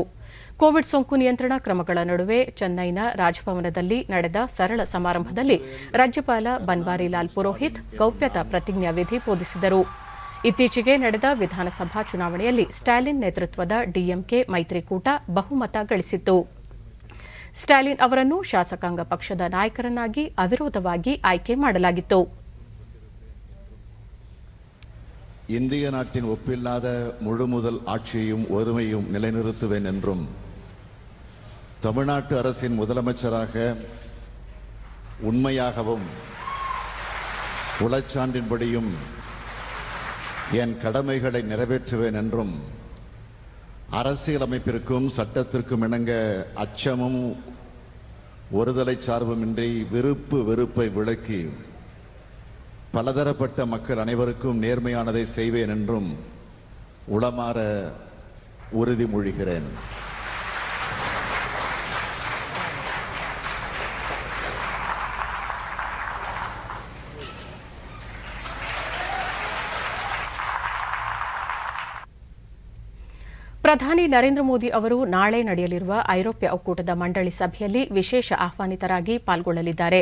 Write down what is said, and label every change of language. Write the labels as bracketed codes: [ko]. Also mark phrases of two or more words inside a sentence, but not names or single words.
[kn] ಕೋವಿಡ್ ಸೋಂಕು ನಿಯಂತ್ರಣ ಕ್ರಮಗಳ ನಡುವೆ ಚೆನ್ನೈನ ರಾಜಭವನದಲ್ಲಿ ನಡೆದ ಸರಳ ಸಮಾರಂಭದಲ್ಲಿ ರಾಜ್ಯಪಾಲ ಬನ್ವಾರಿಲಾಲ್ ಪುರೋಹಿತ್ ಗೌಪ್ಯತಾ ಪ್ರತಿಜ್ಞಾವಿಧಿ ಬೋಧಿಸಿದರು. ಇತ್ತೀಚೆಗೆ ನಡೆದ ವಿಧಾನಸಭಾ ಚುನಾವಣೆಯಲ್ಲಿ ಸ್ಟಾಲಿನ್ ನೇತೃತ್ವದ ಡಿಎಂಕೆ ಮೈತ್ರಿಕೂಟ ಬಹುಮತ ಗಳಿಸಿತ್ತು. ಸ್ಟಾಲಿನ್ ಅವರನ್ನು ಶಾಸಕಾಂಗ ಪಕ್ಷದ ನಾಯಕರನ್ನಾಗಿ ಅವಿರೋಧವಾಗಿ ಆಯ್ಕೆ ಮಾಡಲಾಗಿತ್ತು. [ta] இந்திய நாட்டின் ஒப்பில்லாத முழுமுதல் ஆட்சியையும் ஒருமையும் நிலைநிறுத்துவேன் என்றும் தமிழ்நாட்டு அரசின் முதலமைச்சராக உண்மையாகவும் உளச்சான்றின்படியும் என் கடமைகளை நிறைவேற்றுவேன் என்றும் அரசியலமைப்பிற்கும் சட்டத்திற்கும் இணங்க அச்சமும் ஒருதலை சார்புமின்றி வெறுப்பை விளக்கி பலதரப்பட்ட மக்கள் அனைவருக்கும் நேர்மையானதை செய்வேன் என்றும் உளமாற உறுதிமொழிகிறேன். [kn] ಪ್ರಧಾನಿ ನರೇಂದ್ರ ಮೋದಿ ಅವರು ನಾಳೆ ನಡೆಯಲಿರುವ ಐರೋಪ್ಯ ಒಕ್ಕೂಟದ ಮಂಡಳಿ ಸಭೆಯಲ್ಲಿ ವಿಶೇಷ ಆಹ್ವಾನಿತರಾಗಿ ಪಾಲ್ಗೊಳ್ಳಲಿದ್ದಾರೆ.